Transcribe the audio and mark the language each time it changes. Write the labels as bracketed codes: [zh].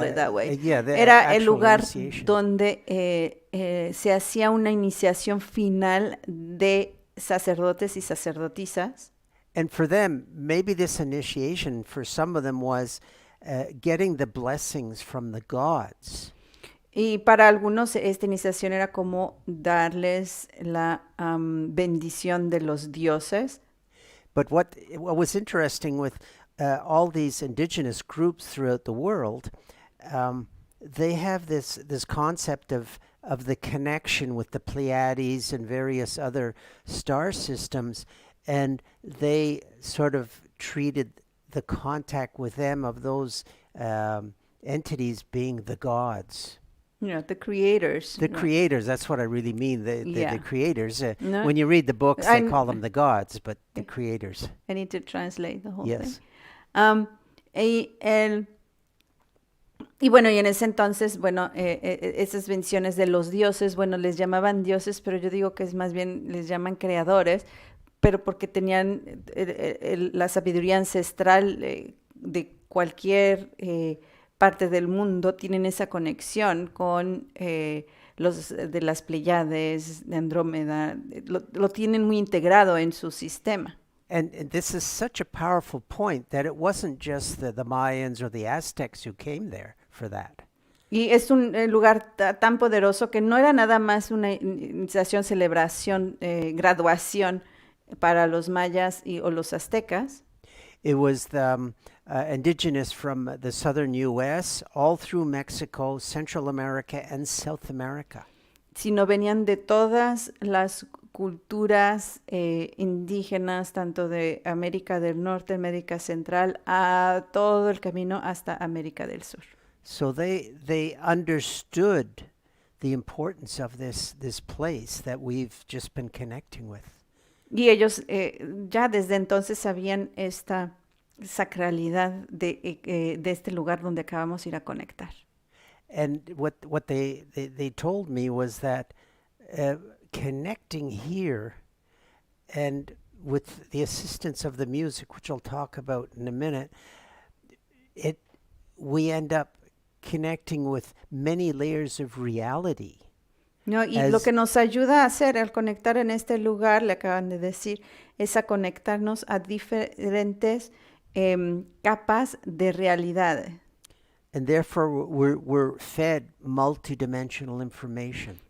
[en] Yeah, it that way. yeah, the [es] Era el actual lugar [en] initiation. [es] donde se hacía una iniciación final de sacerdotes y sacerdotisas. [en] And for them, maybe this initiation for some of them was getting the blessings from the gods. [es] Y para algunos esta iniciación era como darles la bendición de los dioses. [en] But what was interesting with all these indigenous groups throughout the world, they have this concept of the connection with the Pleiades and various other star systems, and they sort of treated the contact with them of those entities being the gods. The creators. The creators, that's what I really mean, Yeah. the creators. No. When you read the books, they call them the gods, but the creators. I need to translate the whole Yes. thing. [es] Y bueno, y en ese entonces, bueno, esas menciones de los dioses, bueno, les llamaban dioses, pero yo digo que es más bien, les llaman creadores, pero porque tenían la sabiduría ancestral de cualquier parte del mundo, tienen esa conexión con los de las Pleiades, de Andrómeda, lo tienen muy integrado en su sistema. [en] And this is such a powerful point that it wasn't just the Mayans or the Aztecs who came there for that. [es] Y es un lugar tan poderoso que no era nada más una iniciación, celebración, graduación para los mayas o los aztecas. [en] It was the indigenous from the southern U.S., all through Mexico, Central America, and South America. [es] Sino venían de todas las culturas indígenas, tanto de América del Norte, América Central, a todo el camino hasta América del Sur. [en] So they understood the importance of this place that we've just been connecting with. [es] Y ellos ya desde entonces sabían esta sacralidad de este lugar donde acabamos de ir a conectar. [en] And what they told me was that connecting here, and with the assistance of the music, which I'll talk about in a minute, we end up connecting with many layers of reality. [es] No, y lo que nos ayuda a hacer al conectar en este lugar, le acaban de decir, es a conectarnos a diferentes capas de realidad. [en] And therefore we're fed multidimensional information.